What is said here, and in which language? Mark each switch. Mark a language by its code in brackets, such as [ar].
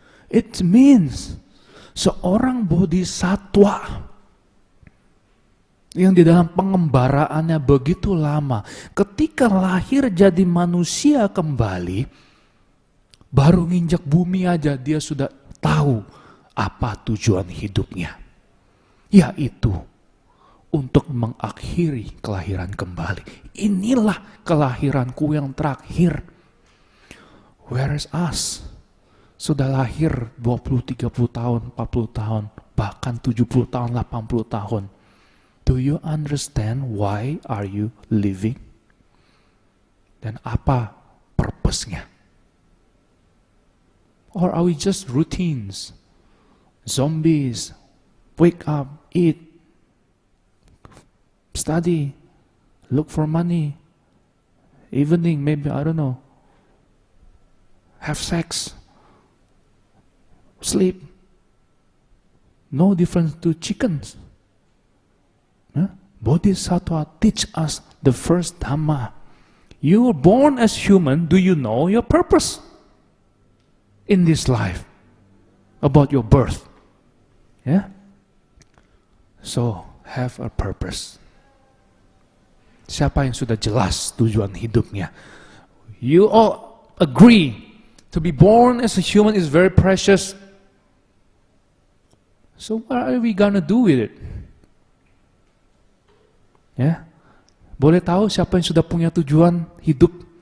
[en] It means [id] seorang bodhisatwa yang di dalam pengembaraannya begitu lama, ketika lahir jadi manusia kembali, baru nginjak bumi aja dia sudah tahu apa tujuan hidupnya, yaitu untuk mengakhiri kelahiran kembali. Inilah kelahiranku yang terakhir. [en] Whereas us [id] sudah lahir 20, 30 tahun, 40 tahun, bahkan 70 tahun, 80 tahun. [en] Do you understand why are you living? [id] Dan apa purpose-nya? [en] Or are we just routines? Zombies, wake up, eat, study, look for money, evening maybe, I don't know, have sex, sleep. No difference to chickens. Bodhisattva teach us the first Dhamma. You were born as human, do you know your purpose in this life? About your birth. Yeah? So, have a purpose. [id] Siapa yang sudah jelas tujuan hidupnya? [en] You all agree to be born as a human is very precious. So what are we gonna do with it? [id] Ya, boleh tahu siapa yang sudah punya tujuan hidup?